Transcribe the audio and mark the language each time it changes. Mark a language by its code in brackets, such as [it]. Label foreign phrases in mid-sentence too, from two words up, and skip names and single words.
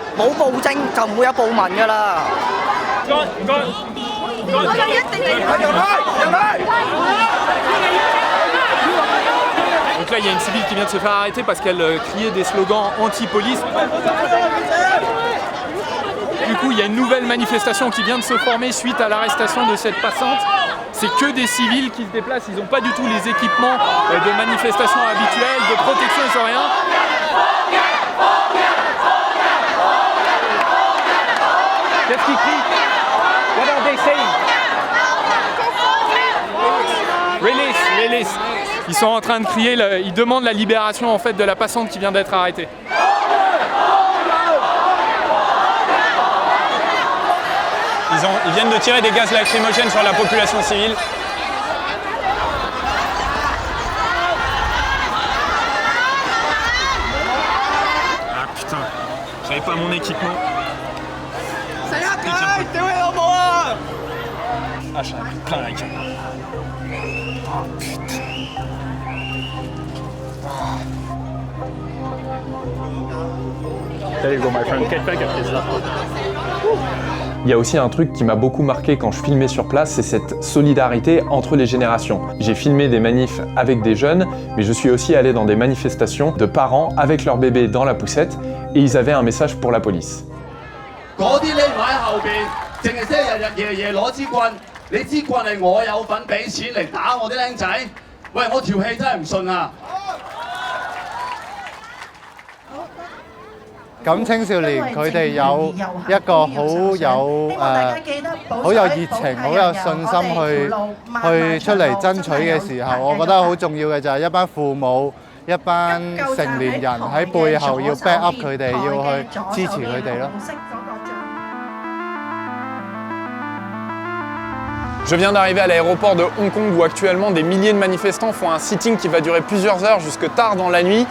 [yue] 冇暴政就唔會有暴民㗎啦。 [fr] Donc là, il y a une civile qui vient de se faire arrêter parce qu'elle criait des slogans anti-police. Du coup, il y a une nouvelle manifestation qui vient de se former suite à l'arrestation de cette passante. C'est que des civils qui se déplacent, ils n'ont pas du tout les équipements de manifestation habituels, de protection, ils n'ont rien. Qu'est-ce qu'ils crient? [en] What are they saying? Release, release. [fr] Ils sont en train de crier, ils demandent la libération en fait de la passante qui vient d'être arrêtée. Ils viennent de tirer des gaz lacrymogènes sur la population civile. Ah putain, j'avais pas mon équipement. Ah, j'en ai plein la gueule. Oh putain. [en] There you go, my friend. Get back up this. [fr] Il y a aussi un truc qui m'a beaucoup marqué quand je filmais sur place, c'est cette solidarité entre les générations. J'ai filmé des manifs avec des jeunes, mais je suis aussi allé dans des manifestations de parents avec leur bébé dans la poussette et ils avaient un message pour la police. [yue] 咁青少年佢哋有一個好有熱情、好有信心去出嚟爭取嘅時候，我覺得好重要嘅就係一班父母、一班成年人喺背後要 [en] back up [yue] 佢哋，要去支持佢哋咯。 [fr] Je viens d'arriver à l'aéroport de Hong Kong où actuellement des milliers de manifestants font un sitting qui va durer plusieurs heures jusque tard dans la nuit.